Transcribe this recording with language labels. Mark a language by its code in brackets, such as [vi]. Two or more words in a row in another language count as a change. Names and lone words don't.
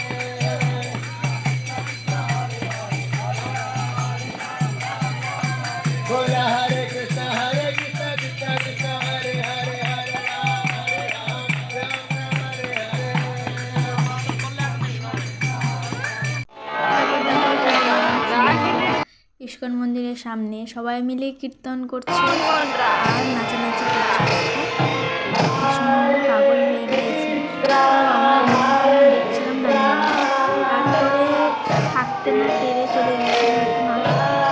[bn] Bola Hare Krishna Krishna Krishna Hare Hare Hare Ram Ram Hare Hare ইস্কন মন্দিরের সামনে সবাই মিলে কীর্তন করছে আর নাচানাচি করছে। ভীষণ পাগল হয়ে গিয়েছে। আমরা দেখছিলাম তারপরে থাকতে না পেরে চলে গেছিলাম একটু নাচতে।